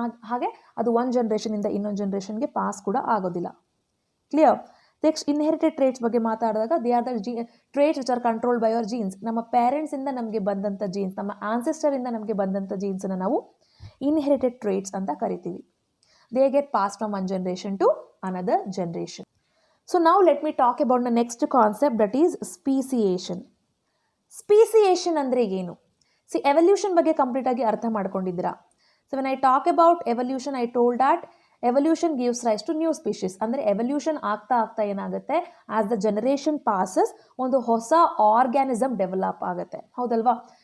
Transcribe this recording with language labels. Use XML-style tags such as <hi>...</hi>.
<kn>ಹಾಗೆ ಅದು ಒಂದು ಜನ್ರೇಷನಿಂದ ಇನ್ನೊಂದು ಜನ್ರೇಷನ್ಗೆ ಪಾಸ್ ಕೂಡ ಆಗೋದಿಲ್ಲ. ಕ್ಲಿಯರ್?</kn> <en>next inherited traits</en> <kn>ಬಗ್ಗೆ ಮಾತಾಡಿದಾಗ</kn> <en>They are the traits which are controlled by our genes.</en> <kn>ನಮ್ಮ ಪೇರೆಂಟ್ಸಿಂದ ನಮಗೆ ಬಂದಂಥ ಜೀನ್ಸ್, ನಮ್ಮ ಆನ್ಸೆಸ್ಟರಿಂದ ನಮಗೆ ಬಂದಂಥ ಜೀನ್ಸನ್ನು ನಾವು ಇನ್ಹೆರಿಟೆಡ್ ಟ್ರೇಟ್ಸ್ ಅಂತ ಕರಿತೀವಿ.</kn> <en>They get passed from one generation to another generation. So now let me talk about the next concept, that is speciation.</en> <kn>Speciation ಅಂದರೆ ಏನು? ಸಿ ಎವಲ್ಯೂಷನ್ ಬಗ್ಗೆ ಕಂಪ್ಲೀಟ್ ಆಗಿ ಅರ್ಥ ಮಾಡ್ಕೊಂಡಿದ್ದೀರಾ?</kn> <en>So when I talk about evolution, I told that evolution gives rise to new species.</en> <kn>ಅಂದರೆ evolution ಆಗ್ತಾ ಆಗ್ತಾ ಏನಾಗುತ್ತೆ,</kn> <en>as the generation passes</en> <kn>ಒಂದು ಹೊಸ ಆರ್ಗ್ಯಾನಿಸಮ್ ಡೆವಲಪ್ ಆಗುತ್ತೆ. ಹೌದಲ್ವಾ?</kn>